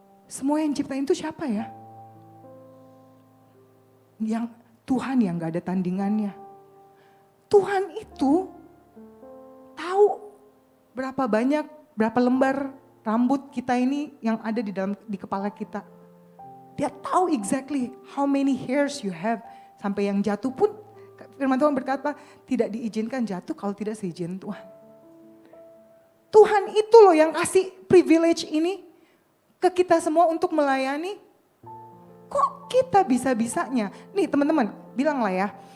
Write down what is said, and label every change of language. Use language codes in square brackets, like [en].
[id] Semua yang ciptain itu siapa ya? Yang Tuhan yang gak ada tandingannya. Tuhan itu tahu berapa lembar rambut kita ini yang ada di kepala kita. Dia tahu [en] exactly how many hairs you have. [id] Sampai yang jatuh pun firman Tuhan berkata tidak diizinkan jatuh kalau tidak seizin Tuhan. Tuhan itu loh yang kasih privilege ini ke kita semua untuk melayani. Kok kita bisa-bisanya? Nih teman-teman, bilanglah ya.